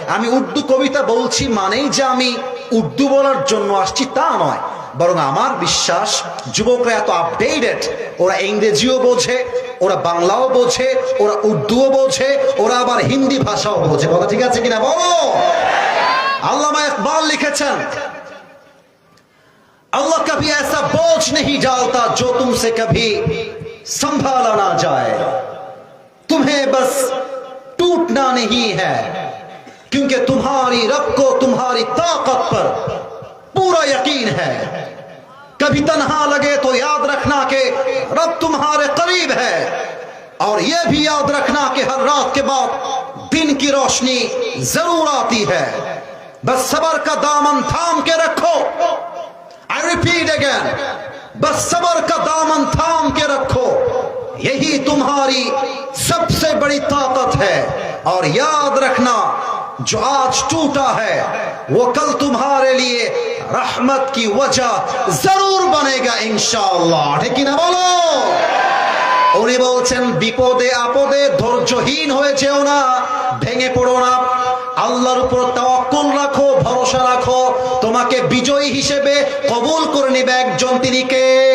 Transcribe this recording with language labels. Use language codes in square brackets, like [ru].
[bn] আমি উর্দু কবিতা বলছি মানেই যে আমি উর্দু বলার জন্য আসছি তা নয়, বরং আমার বিশ্বাস যুবকরা এত আপডেটেড, ওরা ইংরেজিও বোঝে, ওরা বাংলাও বোঝে, ওরা উর্দুও বোঝে, ওরা আবার হিন্দি ভাষাও বোঝে। কথা ঠিক আছে কিনা বলো? আল্লামা ইকবাল লিখেছেন, [hi] अल्लाह कभी ऐसा बोझ नहीं डालता जो तुमसे कभी संभाला ना जाए, तुम्हें बस टूटना नहीं है, क्योंकि तुम्हारी रब को तुम्हारी ताकत पर पूरा यकीन है। कभी तन्हा लगे तो याद रखना कि रब तुम्हारे करीब है, और यह भी याद रखना कि हर रात के बाद दिन की रोशनी जरूर आती है। बस सब्र का दामन थाम के रखो, [en] I repeat again, [hi] बस सब्र का दामन थाम के रखो, यही तुम्हारी सबसे बड़ी ताकत है। और याद रखना, जो आज टूटा है वो कल तुम्हारे लिए रहमत की वजह जरूर बनेगा इंशाअल्लाह। ठीक ना बोलो? [bn] উনি বলছেন, বিপদে আপদে ধৈর্যহীন হয়ে যেও না, ভেঙে পড়ো না, আল্লাহর উপর তাওয়াক্কুল রাখো, ভরসা রাখো, তোমাকে বিজয়ী হিসেবে কবুল করে নেবে একজন, তিনি কে?